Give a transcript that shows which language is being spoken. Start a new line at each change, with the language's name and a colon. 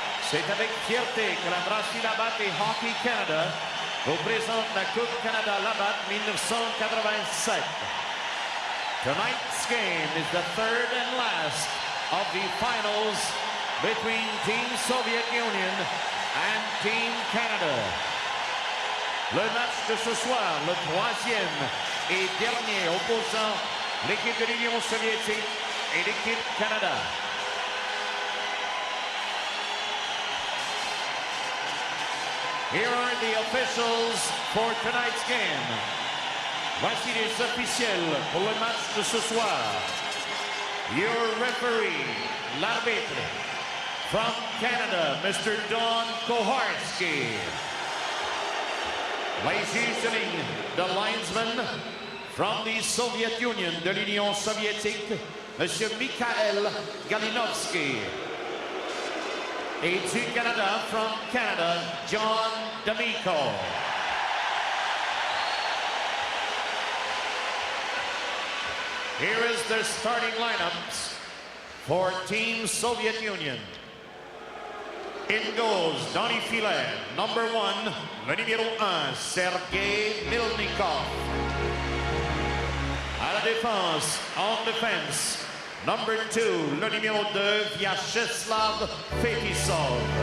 French: C'est avec fierté que la brasserie Labatt et Hockey Canada vous présente la Coupe Canada Labatt 1987.
English: Tonight's game is the 3rd and last of the finals between Team Soviet Union and Team Canada.
French: Le match de ce soir, le 3e et dernier opposant, l'équipe de l'Union soviétique et l'équipe Canada.
English: Here are the officials for tonight's game.
French: Voici les officiels pour le match de ce soir.
English: Your referee,
French: l'arbitre,
English: from Canada, Mr. Don Koharski.
French: Les juges de ligne,
English: the linesman, from the Soviet Union,
French: de l'Union soviétique, Monsieur Mikhail Galinovsky. Et du Canada,
English: from Canada,
French: John D'Amico.
English: Here is their starting lineups for Team Soviet Union. In goals, Donny Filet. Number 1,
French: le numéro 1, Sergei Milnikov. À la défense, en défense,
English: Number 2,
French: le numéro 2, Vyacheslav Fetisov.